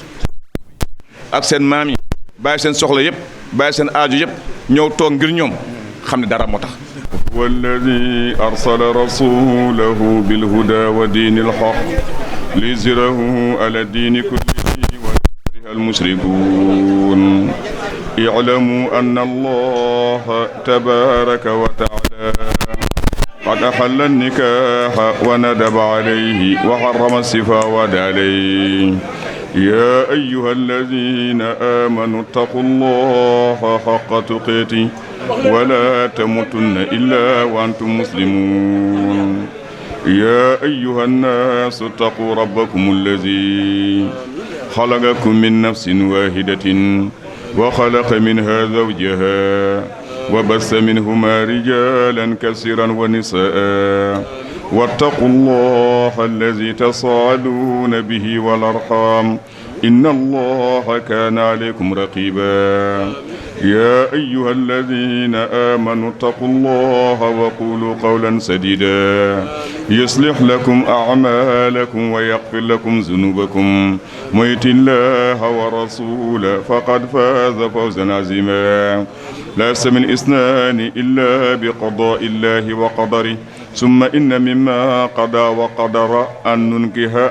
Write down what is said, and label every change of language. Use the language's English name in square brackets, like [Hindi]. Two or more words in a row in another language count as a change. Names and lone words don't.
[Wolof] ak seen maam yi bàyyi seen soxla yëpp bàyyi seen aaju yëpp ñëw toog ngir ñoom xam ne dara moo tax [Arabic] والذي أرسل رسوله بالهدى ودين الحق ليظهره على الدين كله ولو كره المشركون اعلموا أن الله تبارك وتعالى قد أحل النكاح وندب عليه وحرم السفاح عليه يا أيها الذين آمنوا اتقوا الله حق تقاته ولا تموتن إلا وأنتم مسلمون يا أيها الناس اتقوا ربكم الذي خلقكم من نفس واحدة وخلق منها زوجها وبث منهما رجالا كثيرا ونساء واتقوا الله الذي تساءلون به والأرحام إن الله كان عليكم رقيبا يا أيها الذين آمنوا اتقوا الله وقولوا قولا سديدا يصلح لكم أعمالكم ويغفر لكم ذنوبكم من يطع الله ورسوله فقد فاز فوزا عظيما لا يستوي اثنان إلا بقضاء الله وقدره ثم إن مما قضى وقدر أن ننكح